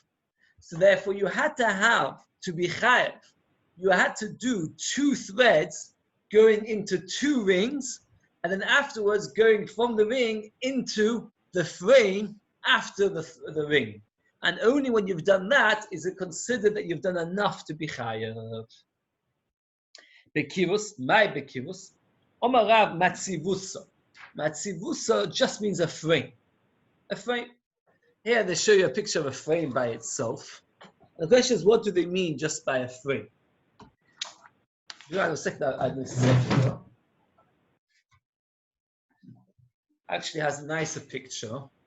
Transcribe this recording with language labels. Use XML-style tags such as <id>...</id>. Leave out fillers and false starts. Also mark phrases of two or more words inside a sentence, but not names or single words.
<en>So therefore you had to have, to be chayav, you had to do 2 threads going into 2 rings, and then afterwards going from the ring into the frame after the ring. And only when you've done that is it considered that you've done enough to be chayav.</en> <arc>בקיבוס, מאי בקיבוס, אמר רב מצביתא.</arc> <en>Matzivusa just means a frame. A frame. Here they show you a picture of a frame by itself. The question is, what do they mean just by a frame? Actually has a nicer picture.</en>